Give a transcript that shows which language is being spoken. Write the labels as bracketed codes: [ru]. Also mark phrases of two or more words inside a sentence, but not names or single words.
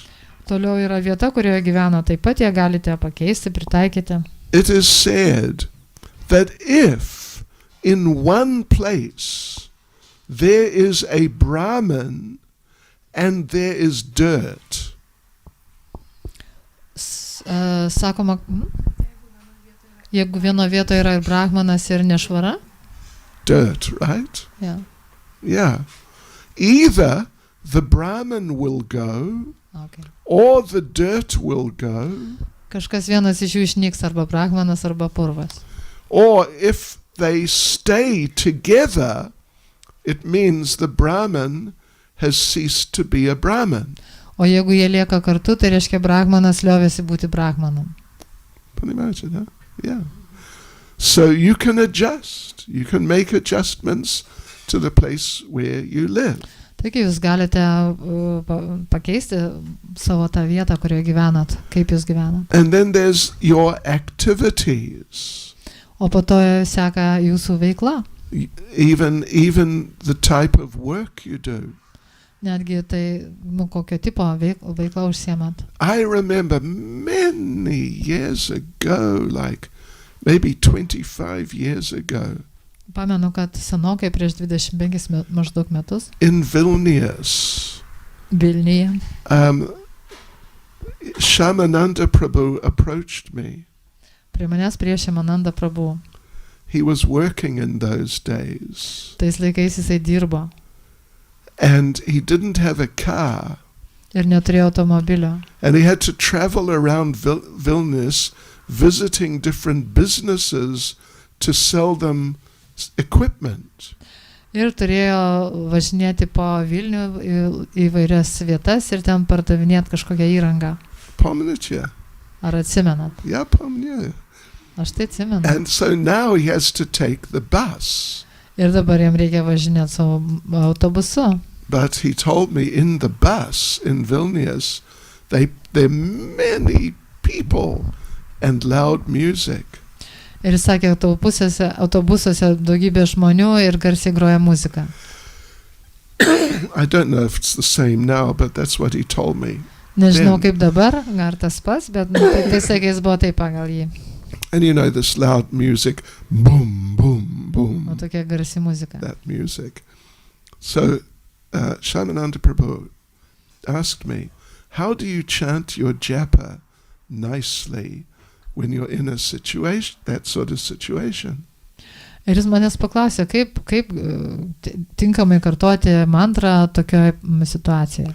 [lt] Toliau yra vieta, kurioje gyvena, taip pat ją galite pakeisti, pritaikyti. [en] It is said that if in one place there is a Brahmin and there is dirt. [lt] Sakoma, jeigu vieno vietoje yra ir brahmanas ir nešvara? [en] Dirt, right? Yeah. Yeah. Either the Brahmin will go, Okay. or the dirt will go. [lt] Kažkas vienas iš jų išnyks, arba brahmanas, arba purvas. [en] Or if they stay together, it means the Brahmin has ceased to be a Brahmin. [lt] O jeigu jie lieka kartu, tai reiškia brahmanas liovėsi būti brahmanam. [en] Can you imagine that? Yeah. So you can adjust. You can make adjustments to the place where you live. [lt] Taigi jūs galite pakeisti savo tą vietą, kurioje gyvenat, kaip jūs gyvenat. [en] And then there's your activities. [lt] O po to seka jūsų veikla. [en] Even the type of work you do. [lt] Netgi tai, kokio tipo veikla užsiemat. [en] I remember many years ago, like maybe 25 years ago, [lt] Pamenu, kad senokai prieš 25 maždaug metus [en] in Vilnius, [lt] Vilniuje [en] Shamananda Prabhu approached me. [lt] prie manęs prieš Shamananda Prabhu. [en] He was working in those days. [lt] Tais laikais jisai dirbo [en] And he didn't have a car. [lt] ir neturėjo automobilio. [en] And he had to travel around Vilnius visiting different businesses to sell them equipment. [lt] Ir turėjo važinėti po Vilnių į vairias vietas ir ten pardavinėti kažkokią įrangą. Pamnitya. Ar atsimenat? [en] Yeah, pamnitya. [lt] Aš tai atsimenu. [en] And so now he has to take the bus. [lt] Ir dabar jam reikia važinėti savo autobusu. [en] But he told me in the bus in Vilnius, there are many people and loud music. [lt] Ir jis sakė, autobusuose daugybė žmonių ir garsiai groja muzika. [en] I don't know if it's the same now, but that's what he told me. [lt] Nežinau kaip dabar, ar tas pats, bet tai sakė, jis buvo taip pagal jį. [en] And you know this loud music, boom, boom, boom. [lt] O tokia garsi muzika. [en] That music. So Shamananda Prabhu asked me, how do you chant your japa nicely when you're in a situation, that sort of situation? [lt] Ir jis manęs paklausė, kaip tinkamai kartoti mantrą tokioje situacijoje.